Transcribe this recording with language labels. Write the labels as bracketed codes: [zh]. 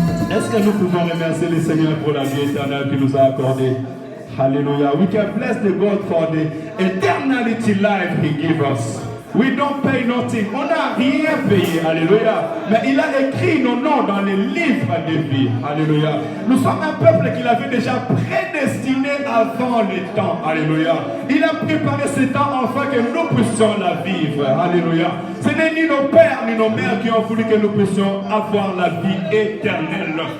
[fr] Est-ce que nous pouvons remercier le Seigneur pour la vie éternelle qu'il nous a accordée? Hallelujah. [en] We can bless the God for the eternity life He gave us. We don't pay nothing. [fr] On n'a rien payé. Alléluia. Mais il a écrit nos noms dans les livres de vie. Alléluia. Nous sommes un peuple qu'il avait déjà prédestiné avant les temps. Alléluia. Il a préparé ce temps afin que nous puissions la vivre. Alléluia. Ce n'est ni nos pères ni nos mères qui ont voulu que nous puissions avoir la vie éternelle.